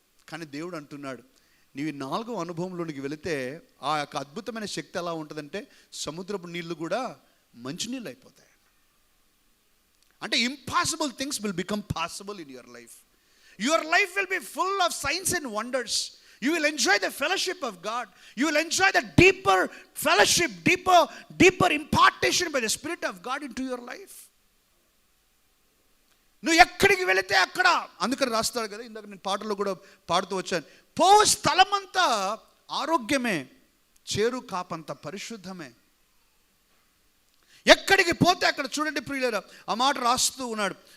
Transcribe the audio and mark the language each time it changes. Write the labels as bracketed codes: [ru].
[te] కానీ దేవుడు అంటున్నాడు, నీవు 4వ అనుభవంలోనికి వెళితే ఆ యొక్క అద్భుతమైన శక్తి ఎలా ఉంటుందంటే సముద్రపు నీళ్ళు కూడా మంచినీళ్ళు అయిపోతాయి. [en] అంటే impossible things will become possible in your life. Your life will be full of signs and wonders. You will enjoy the fellowship of God. You will enjoy the deeper fellowship, deeper impartation by the Spirit of God into your life. [te] నువ్వు ఎక్కడికి వెళితే అక్కడ, అందుకని రాస్తాడు కదా, ఇందాక నేను పాటలో కూడా పాడుతూ వచ్చాను, పోవు స్థలమంతా ఆరోగ్యమే, చేరు కాపంత పరిశుద్ధమే. ఎక్కడికి పోతే అక్కడ, చూడండి ప్రియులారా, ఆ మాట రాస్తూ ఉన్నాడు.